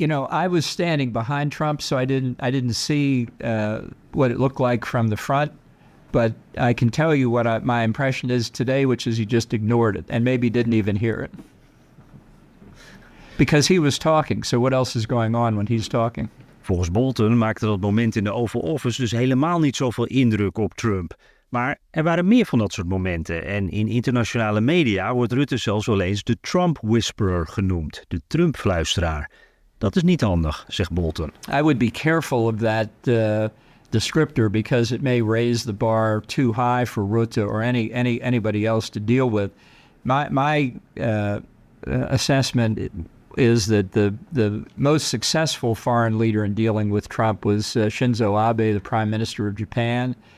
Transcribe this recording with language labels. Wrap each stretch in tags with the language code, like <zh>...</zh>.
<en>I was standing behind Trump, so I didn't see what it looked like from the front. But I can tell you what my impression is today, which is he just ignored it and maybe didn't even hear it. Because he was talking, so what else is going on when he's talking?</en> <nl>Volgens Bolton maakte dat moment in de Oval Office dus helemaal niet zoveel indruk op Trump. Maar er waren meer van dat soort momenten. En in internationale media wordt Rutte zelfs wel eens de Trump Whisperer genoemd. De Trump-fluisteraar. Dat is niet handig, zegt Bolton.</nl> <en>I would be careful of that descriptor, because it may raise the bar too high for Rutte or anybody else to deal with. My assessment is that the most successful foreign leader in dealing with Trump was Shinzo Abe, the Prime Minister of Japan.</en>